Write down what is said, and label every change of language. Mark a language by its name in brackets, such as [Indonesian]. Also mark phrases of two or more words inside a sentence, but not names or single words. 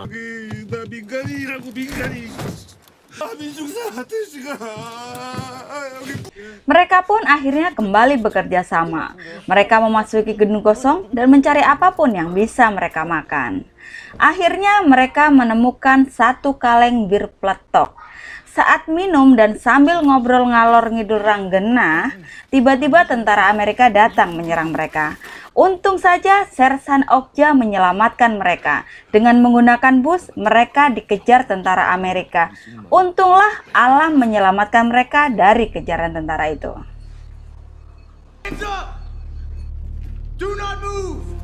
[Korean] 나 민간인이라고 민간인. 민중사 대시가 여기. [Indonesian] Mereka pun akhirnya kembali bekerja sama. Mereka memasuki gedung kosong dan mencari apapun yang bisa mereka makan. Akhirnya mereka menemukan satu kaleng bir peletok. Saat minum dan sambil ngobrol ngalor ngidul ranggena, tiba-tiba tentara Amerika datang menyerang mereka. Untung saja Sersan Okja menyelamatkan mereka. Dengan menggunakan bus, mereka dikejar tentara Amerika. Untunglah alam menyelamatkan mereka dari kejaran tentara itu. [English] Do not move.